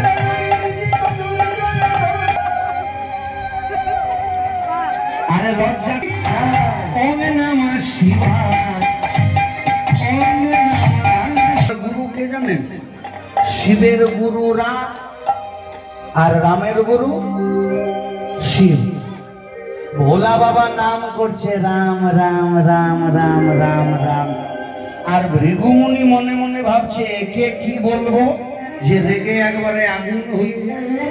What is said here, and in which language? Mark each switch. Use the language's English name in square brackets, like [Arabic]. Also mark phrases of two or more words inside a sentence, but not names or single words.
[Bangla] আরে লজ্জা। [Sanskrit] ওম নমঃ শিবায়, ওম নমঃ। [Bangla] গুরুকে জানেন? শিবের গুরু রাম আর রামের গুরু শিব। ভোলা বাবা নাম করছে রাম রাম রাম রাম রাম রাম, আর ভৃগুমুনি মনে মনে ভাবছে একে কি বলবো যে দেখে একবারে আগুন হয়ে যায়।